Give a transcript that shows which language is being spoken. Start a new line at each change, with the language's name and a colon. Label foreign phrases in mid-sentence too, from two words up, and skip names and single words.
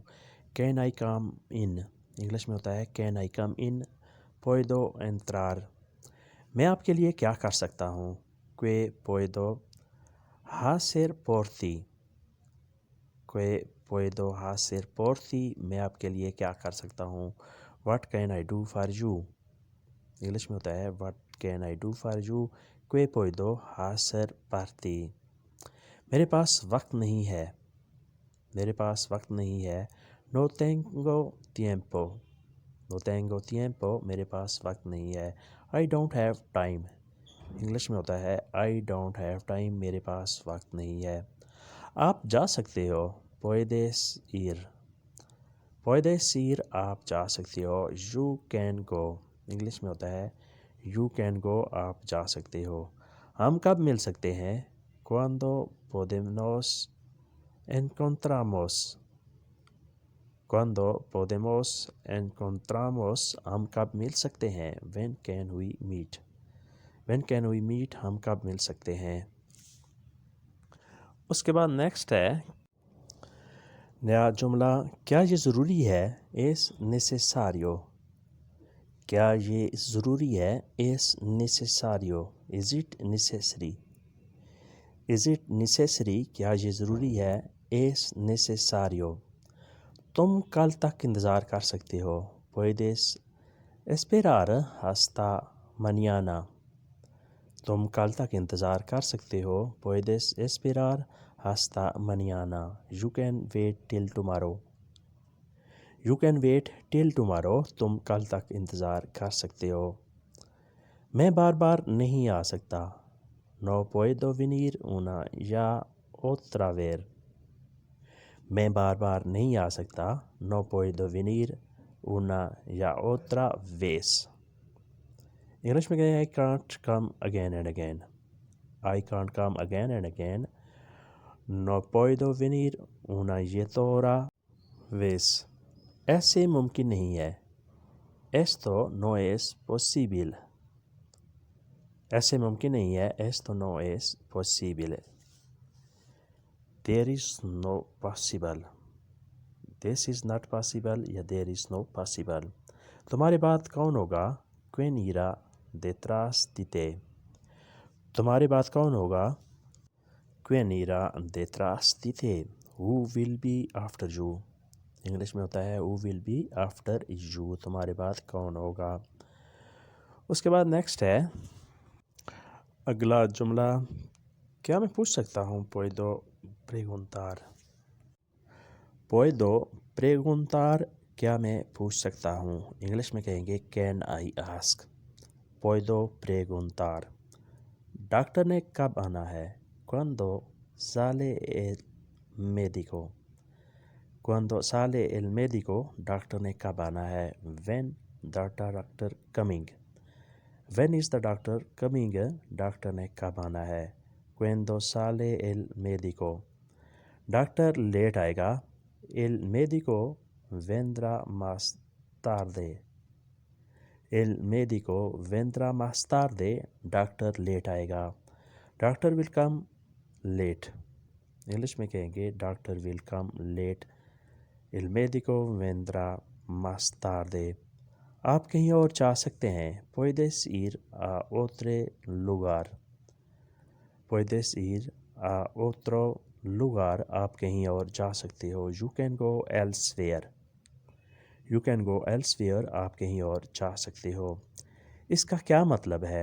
English: can I come in,
Urdu: انگلش میں ہوتا ہے
English: can I come in,
Spanish: puedo entrar,
Urdu: میں آپ کے لیے کیا کر سکتا ہوں؟
Spanish: qué puedo hacer por ti, qué puedo hacer por ti,
Urdu: میں آپ کے لیے کیا کر سکتا ہوں؟
English: what can I do for you,
Urdu: انگلش میں ہوتا ہے
English: what can I do for you,
Spanish: qué puedo hacer por ti,
Urdu: میرے پاس وقت نہیں ہے، میرے پاس وقت نہیں ہے،
Spanish: no tengo tiempo, no tengo tiempo,
Urdu: میرے پاس وقت نہیں ہے،
English: I don't have time,
Urdu: انگلش میں ہوتا ہے
English: I don't have time,
Urdu: میرے پاس وقت نہیں ہے، آپ جا سکتے ہو،
Spanish: puedes ir, puedes ir,
Urdu: آپ جا سکتے ہو،
English: you can go,
Urdu: انگلش میں ہوتا ہے
English: you can go,
Urdu: آپ جا سکتے ہو، ہم کب مل سکتے ہیں؟
Spanish: cuando podemos encontramos، cuando podemos encontramos،
Urdu: ہم کب مل سکتے ہیں؟
English: when can we meet، when can we meet،
Urdu: ہم کب مل سکتے ہیں؟ اس کے بعد نیکسٹ ہے نیا جملہ، کیا یہ ضروری ہے؟
Spanish: es necesario،
Urdu: کیا یہ ضروری ہے؟
Spanish: es necesario،
English: is it necessary، is it necessary،
Urdu: کیا یہ ضروری ہے؟
Spanish: es necesario،
Urdu: تم کل تک انتظار کر سکتے ہو،
Spanish: puedes esperar hasta mañana،
Urdu: تم کل تک انتظار کر سکتے ہو،
Spanish: puedes esperar hasta mañana،
English: you can wait till tomorrow، you can wait till tomorrow،
Urdu: تم کل تک انتظار کر سکتے ہو، میں بار بار نہیں آ سکتا،
Spanish: no puedo venir una ya otra vez،
Urdu: میں بار بار نہیں آ سکتا،
Spanish: no puedo venir una ya otra vez،
Urdu: انگلش میں کہیں
English: I can't come again and again، I can't come again and again،
Spanish: no puedo venir una y otra vez،
Urdu: ایسے ممکن نہیں ہے،
Spanish: esto no es posible،
Urdu: ایسے ممکن نہیں ہے،
Spanish: esto no es posible،
English: there is no possible، this is not possible یا there is no possible،
Urdu: تمہارے بعد کون ہوگا؟
Spanish: quién irá detrás de ti،
Urdu: تمہارے بعد کون ہوگا؟
Spanish: quién irá detrás de ti،
English: who will be after you،
Urdu: انگلش میں ہوتا ہے
English: who will be after you،
Urdu: تمہارے بعد کون ہوگا؟ اس کے بعد نیکسٹ ہے اگلا جملہ، کیا میں پوچھ سکتا ہوں؟
Spanish: puedo preguntar، puedo preguntar،
Urdu: کیا میں پوچھ سکتا ہوں؟ انگلش میں کہیں گے
English: can I ask،
Spanish: puedo preguntar،
Urdu: ڈاکٹر نے کب آنا ہے؟
Spanish: cuando sale el médico، cuando sale el médico،
Urdu: ڈاکٹر نے کب آنا ہے؟
English: when the doctor coming، when is the doctor coming،
Urdu: ڈاکٹر نے کب آنا ہے؟
Spanish: cuando sale el médico،
Urdu: ڈاکٹر لیٹ آئے گا،
Spanish: el médico vendrá más tarde، el médico vendrá más tarde،
Urdu: ڈاکٹر لیٹ آئے گا،
English: ڈاکٹر will come late،
Urdu: انگلش میں کہیں گے
English: ڈاکٹر will come late،
Spanish: el médico vendrá más tarde،
Urdu: آپ کہیں اور جا سکتے ہیں،
Spanish: puedes ir a otro lugar، puedes ir a otro lugar،
Urdu: آپ کہیں اور جا سکتے ہو،
English: you can go elsewhere، you can go elsewhere،
Urdu: آپ کہیں اور جا سکتے ہو، اس کا کیا مطلب ہے؟